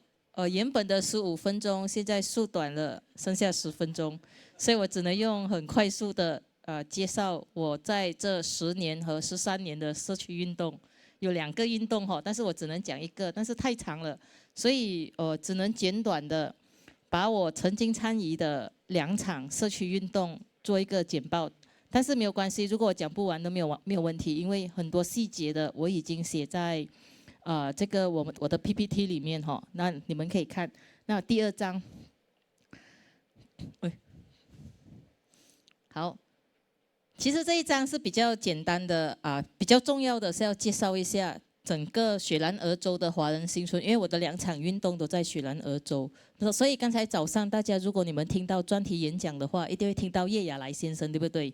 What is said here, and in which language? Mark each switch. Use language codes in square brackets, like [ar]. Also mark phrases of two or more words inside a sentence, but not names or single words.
[zh] 原本的15分鐘，現在縮短了，剩下10分鐘，所以我只能用很快速的介紹我在這10年和13年的社區運動，有2個運動但是我只能講1個，但是太長了，所以只能簡短的把我曾經參與的2場社區運動做一個簡報。但是沒有關係，如果我講不完都沒有問題，因為很多細節的我已經寫在這個我的 PPT 裡面那你們可以看。那第2章，好，其实这一章是比较简单的比较重要的是要介绍一下整个雪兰莪州的华人新村，因为我的2场运动都在雪兰莪州，所以刚才早上大家如果你们听到专题演讲的话，一定会听到叶亚来先生，对不对？